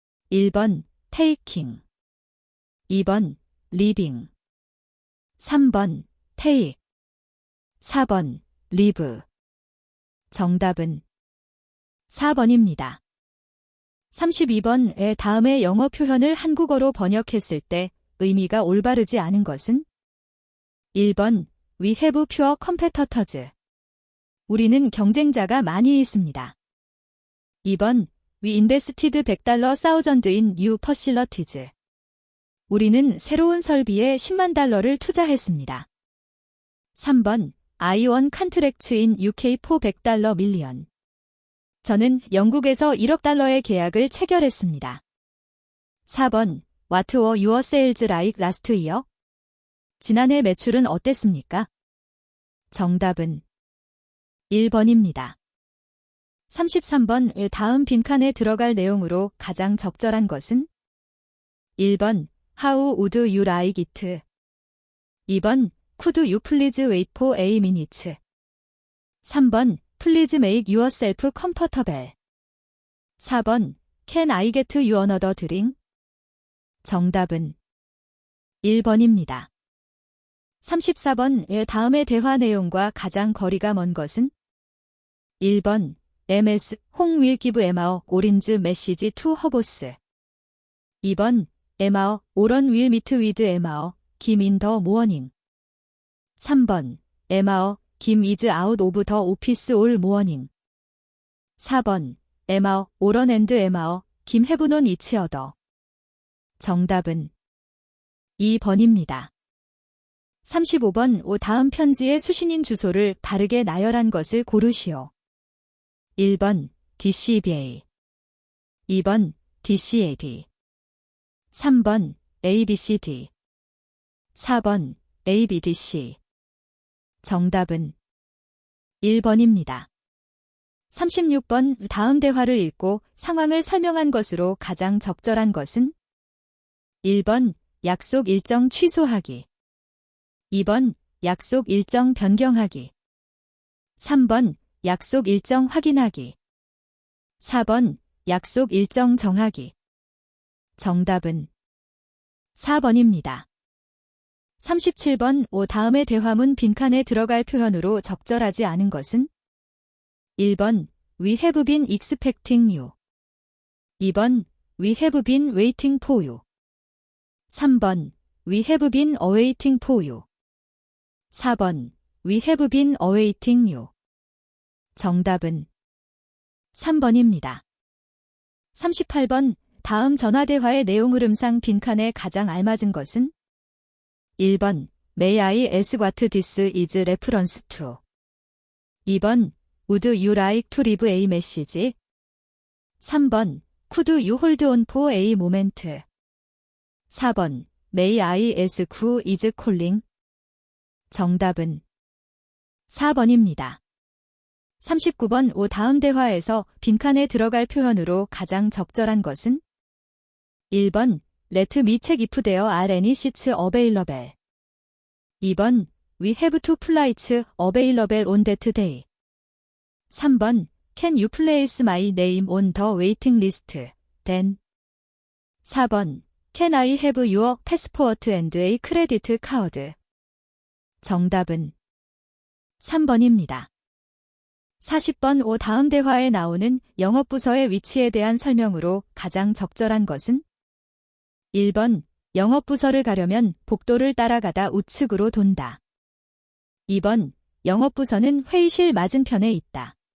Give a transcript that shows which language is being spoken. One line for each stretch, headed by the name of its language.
English: 1번 taking, 2번 living, 3번 take, 4번 live.
Korean: 정답은 4번입니다. 32번의 다음의 영어 표현을 한국어로 번역했을 때 의미가 올바르지 않은 것은?
English: 1번 We have fewer competitors.
Korean: 우리는 경쟁자가 많이 있습니다.
English: 2번 We invested $100,000 in new facilities.
Korean: 우리는 새로운 설비에 $100,000를 투자했습니다.
English: 3번 I won contracts in UK for $100 million.
Korean: 저는 영국에서 $1억 계약을 체결했습니다.
English: 4번 What were your sales like last year?
Korean: 지난해 매출은 어땠습니까? 정답은 1번입니다. 33번 다음 빈칸에 들어갈 내용으로 가장 적절한 것은?
English: 1번 How would you like it? 2번 Could you please wait for a minute? 3번 Please make yourself comfortable. 4번 Can I get you another drink?
Korean: 정답은 1번입니다. 34번 다음의 대화 내용과 가장 거리가 먼 것은?
English: 1번 MS 홍 will give Emma orange message to her boss. 2번 Emma 오런 will meet with Emma Kim in the morning. 3번 Emma Kim is out of the office all morning. 4번 Emma 오런 and Emma Kim have known each other.
Korean: 정답은 2번입니다. 35번 다음 편지의 수신인 주소를 바르게 나열한 것을 고르시오. 1번 DCBA, 2번 DCAB, 3번 ABCD, 4번 ABDC. 정답은 1번입니다. 36번 다음 대화를 읽고 상황을 설명한 것으로 가장 적절한 것은? 1번 약속 일정 취소하기. 2번 약속 일정 변경하기. 3번 약속 일정 확인하기. 4번 약속 일정 정하기. 정답은 4번입니다. 37번 다음의 대화문 빈칸에 들어갈 표현으로 적절하지 않은 것은?
English: 1번 We have been expecting you. 2번 We have been waiting for you. 3번 We have been awaiting for you. 4번 We have been awaiting you.
Korean: 정답은 3번입니다. 38번 다음 전화대화의 내용 흐름상 빈칸에 가장 알맞은 것은?
English: 1번 May I ask what this is reference to? 2번 Would you like to leave a message? 3번 Could you hold on for a moment? 4번 May I ask who is calling?
Korean: 정답은 4번입니다. 39번 다음 대화에서 빈칸에 들어갈 표현으로 가장 적절한 것은?
English: 1번 Let me check if there are any seats available. 2번 We have two flights available on that day. 3번 Can you place my name on the waiting list? Then. 4번 Can I have your passport and a credit card?
Korean: 정답은 3번입니다. 40번 다음 대화에 나오는 영업부서의 위치에 대한 설명으로 가장 적절한 것은? 1번 영업부서를 가려면 복도를 따라가다 우측으로 돈다. 2번 영업부서는 회의실 맞은편에 있다.